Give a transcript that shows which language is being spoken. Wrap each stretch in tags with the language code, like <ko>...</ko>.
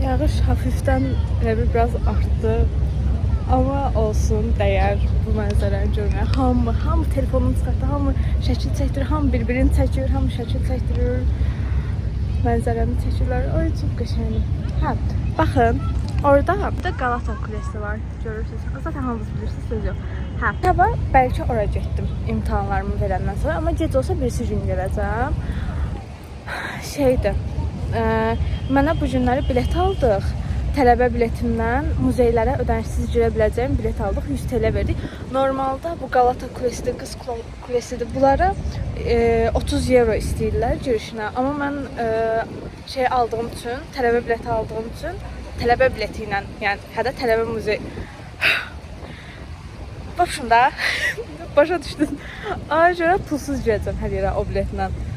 <tr>Yağış hafiften biraz arttı.</tr> <az>Ama olsun, dəyər bu mənzərəni görməyə. Hamı telefonunu çıxartdı, hamı şəkil çəkdirir, hamı bir-birini çəkir, hamı şəkil çəkdirir. Mənzərəni çəkirlər. Ay, çox qəşəngdir. Hə, baxın, orada bir də Galata Kulesi var, görürsünüz. Zaten hamınız bilirsiniz, söz yox. Hə, sabah bəlkə oraya getdim imtahanlarımı verəndən sonra, amma gec olsa birisi gün gələcəm. Şeydir, mənə bu günləri bilet aldıq. Tələbə biletimdən muzeylərə ödənişsiz girə biləcəyim bilet aldıq. 100 TL verdik. Normalda bu Galata Kulesidir, Qız Kulesidir. Bunlara 30 euro istəyirlər girişinə. Amma mən şey aldığım üçün, tələbə bileti aldığım üçün, tələbə bileti ilə, yəni hədə tələbə muzey. Başında başa düşdün. Ona görə pulsuz girəcəm hər yerə o biletlə.</az>